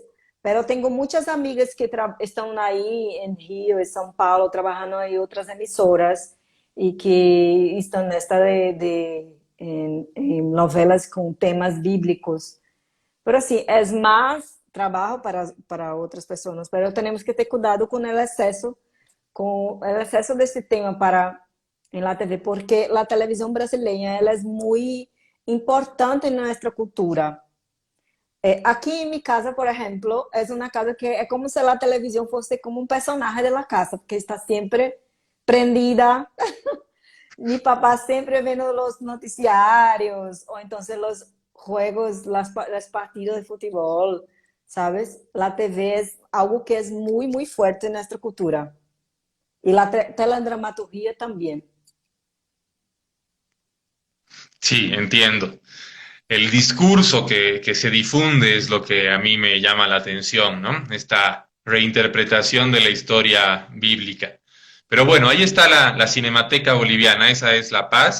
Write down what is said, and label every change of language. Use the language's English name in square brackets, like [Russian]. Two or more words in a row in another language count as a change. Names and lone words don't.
[Spanish] Pero tengo muchas amigas que están ahí en Rio, en São Paulo, trabajando en otras emisoras y que están en esta en novelas con temas bíblicos. Pero sí, es más trabajo para otras personas, pero tenemos que tener cuidado con el exceso de este tema en la TV, porque la televisión brasileña ela es muy importante en nuestra cultura. [Portuguese] Aqui em minha casa, por exemplo, é uma casa que é como se a televisão fosse como um personagem da casa, porque está sempre prendida. [Spanish] Mi papá [Portuguese] sempre vendo os noticiários, ou então os juegos, [Spanish] las partidas de [Portuguese] futebol, ¿sabes? La TV é algo que é muito forte em nossa cultura. E a teledramaturgia também. [Spanish] sí, entiendo. El discurso que se difunde es lo que a mí me llama la atención, ¿no? Esta reinterpretación de la historia bíblica. Pero bueno, ahí está la Cinemateca Boliviana, esa es La Paz.